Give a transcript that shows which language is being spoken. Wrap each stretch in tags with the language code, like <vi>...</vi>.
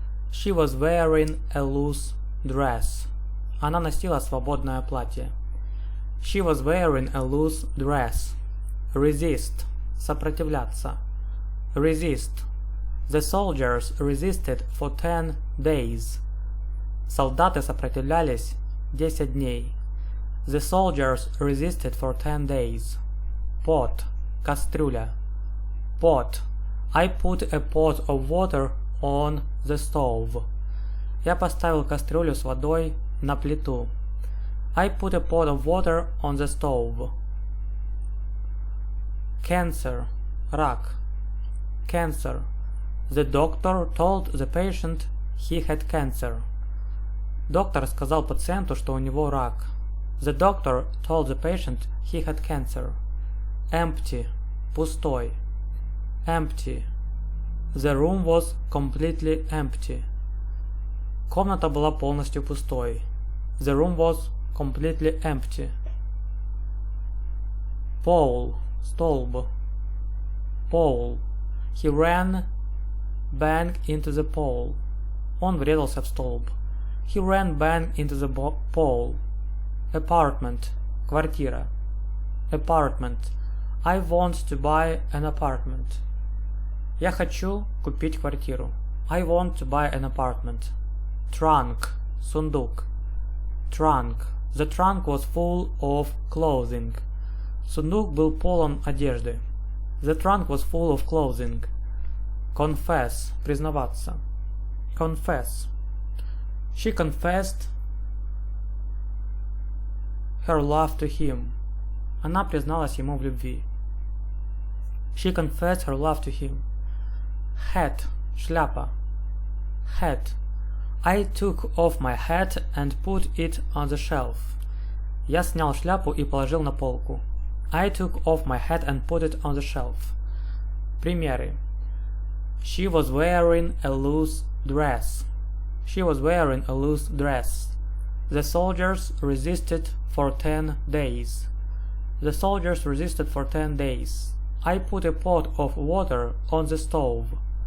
<en>She was wearing a loose dress.</en> <ru>Она носила свободное платье.</ru> <en>She was wearing a loose dress. Resist.</en> <ru>Сопротивляться.</ru> <en>Resist. The soldiers resisted for 10 days.</en> <ru>Солдаты сопротивлялись 10 дней.</ru> <en>The soldiers resisted for 10 days. Pot.</en> <ru>Кастрюля.</ru> <en>Pot. I put a pot of water on the stove.</en> <ru>Я поставил кастрюлю с водой на плиту.</ru> <en>I put a pot of water on the stove. Cancer.</en> <ru>Рак.</ru> <en>Cancer. The doctor told the patient he had cancer.</en> <ru>Доктор сказал пациенту, что у него рак.</ru> <en>The doctor told the patient he had cancer. Empty.</en> <ru>Пустой.</ru> <en>Empty. The room was completely empty.</en> <ru>Комната была полностью пустой.</ru> <en>The room was completely empty. Pole.</en> <ru>Столб.</ru> <en>Pole. He ran bang into the pole.</en> <ru>Он врезался в столб.</ru> <en>He ran bang into the pole. Apartment.</en> <ru>Квартира.</ru> <en>Apartment. I want to buy an apartment.</en> <ru>Я хочу купить квартиру.</ru> <en>I want to buy an apartment. Trunk.</en> <ru>Сундук.</ru> <en>Trunk. The trunk was full of clothing.</en> <ru>Сундук был полон одежды.</ru> <en>The trunk was full of clothing. Confess.</en> <ru>Признаваться.</ru> <en>Confess. She confessed her love to him.</en> <ru>Она призналась ему в любви.</ru> <en>She confessed her love to him. Hat.</en> <ru>Шляпа.</ru> <en>Hat. I took off my hat and put it on the shelf.</en> <ru>Я снял шляпу и положил на полку.</ru> <en>I took off my hat and put it on the shelf.</en> <ru>Примеры.</ru> <en>She was wearing a loose dress. She was wearing a loose dress. The soldiers resisted for 10 days. The soldiers resisted for 10 days. I put a pot of water on the stove.</en>